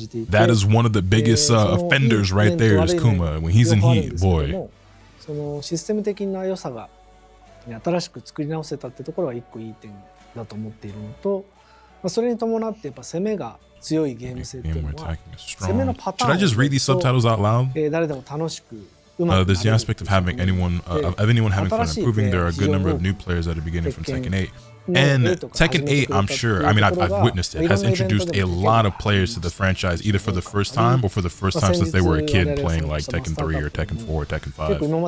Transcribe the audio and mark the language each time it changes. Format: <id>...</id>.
<en>That is one of the biggest offenders right there is Kuma. When he's in heat, boy.</en> <ja>システム的な良さが新しく作り直せたってところは一個いい点だと思っているのと、それに伴ってやっぱ攻めが強いゲーム性っていうのは攻めのパターンを誰でも楽しく</ja> <en>there's the aspect of having anyone having fun improving. There are a good number of new players at the beginning from Tekken 8. And Tekken 8, I'm sure, I mean, I've witnessed it, has introduced a lot of players to the franchise, either for the first time or for the first time since they were a kid playing like Tekken 3 or Tekken 4 or Tekken 5.</en>